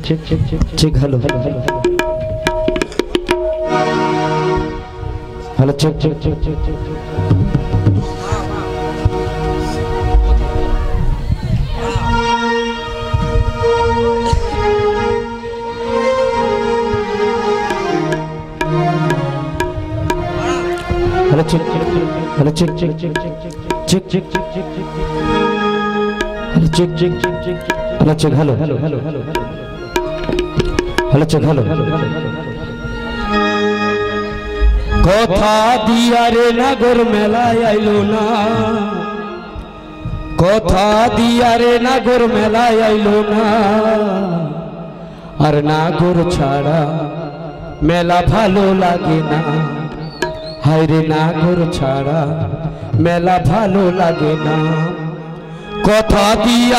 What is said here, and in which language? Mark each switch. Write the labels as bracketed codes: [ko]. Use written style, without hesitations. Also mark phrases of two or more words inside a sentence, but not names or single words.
[en] check hello check hello check hello check hello check hello check hello [bn] কথা দিয়া রে নাগর মেলায় আইলো না কথা দিয়া রে নাগর মেলায় আইলো না আর নাগর ছাড়া মেলা ভালো লাগে না হায় রে নাগর ছাড়া মেলা ভালো লাগে না কথা দিয়া